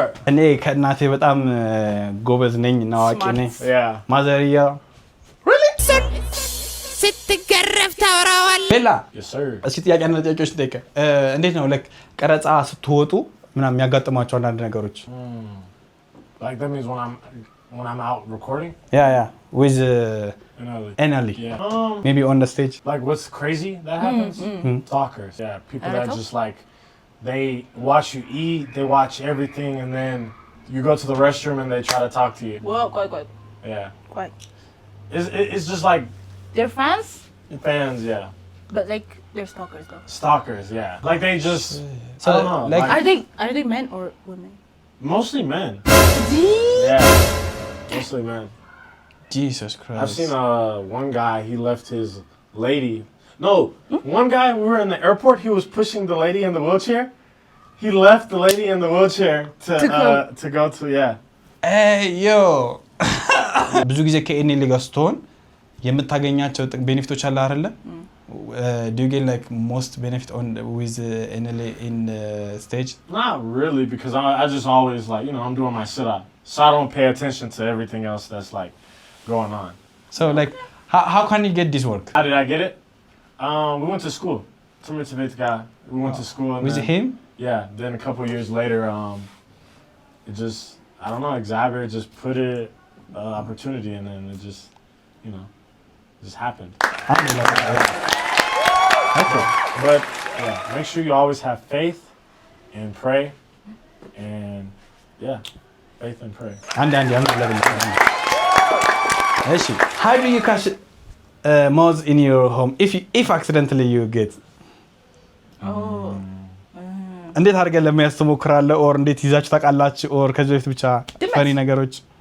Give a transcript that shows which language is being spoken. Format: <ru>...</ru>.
<am>እኔ ከእናቴ በጣም ጎበዝ ነኝ እና አዋቂ ነኝ። ማዘርያ ስትገረፍ ታወራዋለህ። ቤላ</am> <en>Yes sir.</en> <am>እስኪ ጥያቄና ጥያቄዎች ጠይቀ እንዴት ነው ለክ ቀረጻ ስትወጡ ምናምን የሚያጋጥማቸው አንዳንድ ነገሮች?</am> <en>Like that means when I'm out recording? Yeah. With NLE. Yeah. Maybe on the stage. Like what's crazy that happens? Stalkers. Yeah, people that just like they watch you eat, they watch everything, and then you go to the restroom and they try to talk to you. Well, quite. Yeah. Quite. It's just like They're fans? fans, yeah. But like they're stalkers though. Stalkers, yeah. Like they just So, I don't know. like- Are they men or women? Mostly men. Yeah. Mostly men. Jesus Christ. I've seen one guy, he left his lady. No, one guy, we were in the airport, he was pushing the lady in the wheelchair. He left the lady in the wheelchair to go to, yeah. Hey, yo.</en> <am>ብዙ ጊዜ ከኤንኤል ጋር ስትሆን የምታገኛቸው ቤኔፊቶች አለ አይደለ?</am> <en>Do you get like most benefit on with NLA in stage? Not really, because I just always like, you know, I'm doing my sit-up. So I don't pay attention to everything else that's like going on. So like, how can you get this work? How did I get it? We went to school. We went to school. And With then, him? Yeah. Then a couple years later, it just, I don't know, Xavier just put it, opportunity, and then it just, you know, just happened. Okay. But yeah, make sure you always have faith and pray, and yeah. Faith and pray.</en> <am>አንድ ለብል እሺ</am> <en>how do you catch moths in your home if accidentally you get</en> <am>እንዴት አድርገን ለመያዝ ትሞክራለህ ኦር እንዴት ይዛችሁ ታውቃላችሁ ኦር ከዚህ በፊት ብቻ ፈኒ ነገሮች</am>